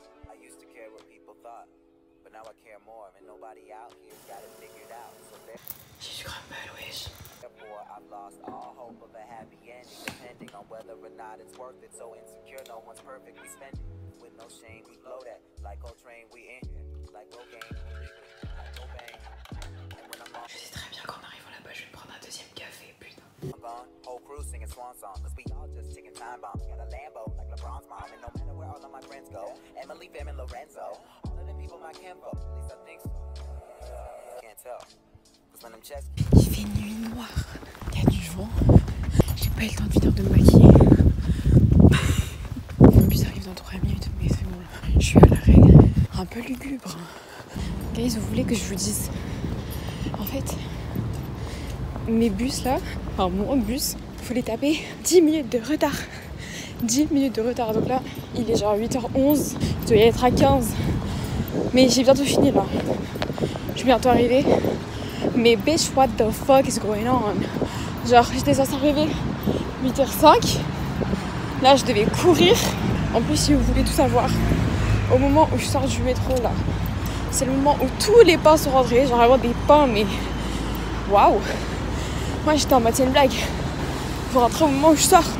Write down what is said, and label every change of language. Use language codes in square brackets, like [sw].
[en] I used to care what people thought, but now I care more, and nobody out here's got it figured out. So [fr] J'ai du crumble, wesh. [en] therefore, I've lost all hope of a happy ending, depending on whether or not it's worth it. So insecure, no one's perfect. We spend it with no shame. We blow that like Coltrane. We in here like cocaine. Like Cobain. And when I'm on, [fr] Je sais très bien qu'en arrivant là-bas, je vais prendre un deuxième café, putain. [en] I'm gone. Whole crew singing swan song, 'cause we all just ticking time bombs. Got a Lambo like LeBron's mom, and no matter where all of my friends go, Emily, Fam, and Lorenzo, all of them people my kinfolk. At least I think so. Can't tell. 'Cause when them checks [fr] Il fait nuit noire, il y a du vent, j'ai pas eu le temps de finir de me maquiller. Le bus arrive dans 3 minutes, mais c'est bon là. Je suis à l'arrêt, un peu lugubre. Guys, vous voulez que je vous dise? En fait, mes bus là, enfin mon bus, faut les taper 10 minutes de retard. 10 minutes de retard, donc là, il est genre 8h11, je dois y être à 15. Mais j'ai bientôt fini là. Je suis bientôt arrivée. [en] Mais bitch, what the fuck is going on? [fr] Genre, j'étais censée arriver 8h05. Là, je devais courir. En plus, si vous voulez tout savoir, au moment où je sors du métro, là, c'est le moment où tous les pains sont rentrés. Genre, vraiment des pains, mais waouh! Moi, j'étais en mode, c'est une blague. Faut rentrer au moment où je sors.